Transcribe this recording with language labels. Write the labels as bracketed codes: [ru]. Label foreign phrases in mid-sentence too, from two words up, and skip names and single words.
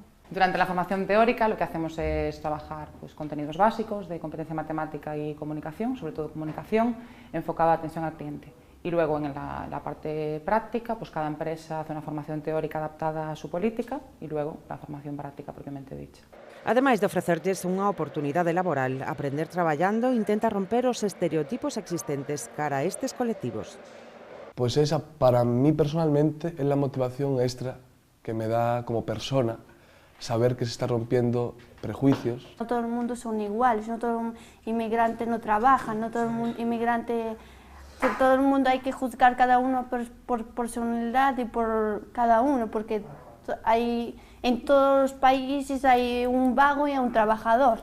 [es] Durante la formación teórica lo que hacemos es trabajar contenidos básicos de competencia matemática y comunicación, sobre todo comunicación, enfocada a atención al cliente. Y luego en la parte práctica, cada empresa hace una formación teórica adaptada a su política y luego la formación práctica propiamente dicha. [gl] Ademais de ofrecerlles unha oportunidade laboral, Aprender Traballando intenta romper os estereotipos existentes cara a estes colectivos. [es] Pues esa, para mí personalmente, es la motivación extra que me da como persona saber que se está rompiendo prejuicios. No todo el mundo son iguales, no todo el inmigrante no trabaja, no todo el mundo inmigrante, por todo el mundo hay que juzgar cada uno por personalidad y por cada uno, porque en todos los países hay un vago y un trabajador.